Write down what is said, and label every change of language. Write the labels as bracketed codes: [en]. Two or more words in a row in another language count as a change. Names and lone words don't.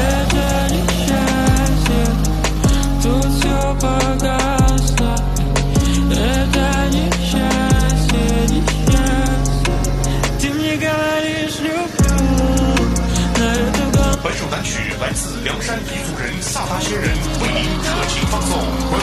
[ru] Это несчастье, тут все погасло. Это несчастье, несчастье. Ты мне говоришь люблю, на эту голову. [zh] 本首单曲来自凉山彝族人萨达仙人为您特情放送。